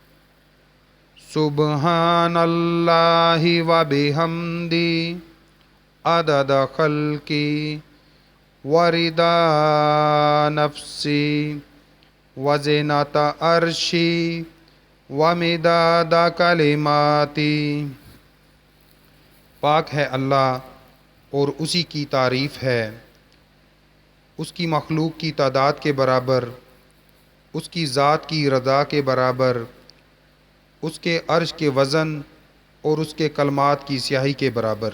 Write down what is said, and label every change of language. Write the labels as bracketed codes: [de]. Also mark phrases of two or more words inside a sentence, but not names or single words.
[ar] سبحان اللہ و بحمدی عدد خلقی و رضا نفسی و زینت عرشی و مداد کلماتی۔ [ur] پاک ہے اللہ اور اسی کی تعریف ہے، اس کی مخلوق کی تعداد کے برابر، اس کی ذات کی رضا کے برابر، اس کے عرش کے وزن اور اس کے کلمات کی سیاہی کے برابر۔